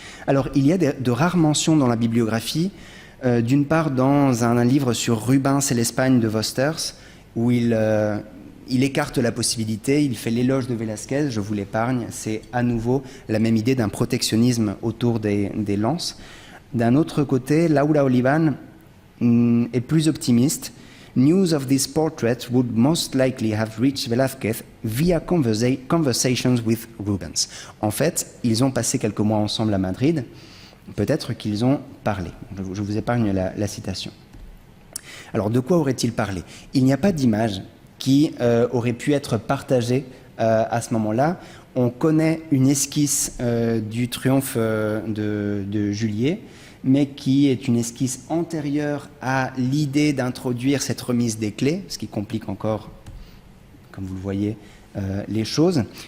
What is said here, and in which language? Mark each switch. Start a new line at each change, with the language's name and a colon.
French: Alors, il y a de rares mentions dans la bibliographie, d'une part dans un livre sur Rubens et l'Espagne de Vosters, où il écarte la possibilité, il fait l'éloge de Velázquez, je vous l'épargne, c'est à nouveau la même idée d'un protectionnisme autour des lances. D'un autre côté, Laura Olivan est plus optimiste.
English: News of this portrait would most likely have reached Velázquez via conversations with Rubens.
French: En fait, ils ont passé quelques mois ensemble à Madrid. Peut-être qu'ils ont parlé. Je vous épargne la citation. Alors, de quoi aurait-il parlé? Il n'y a pas d'image qui aurait pu être partagée à ce moment-là. On connaît une esquisse du triomphe de Juillet, mais qui est une esquisse antérieure à l'idée d'introduire cette remise des clés, ce qui complique encore, comme vous le voyez, les choses.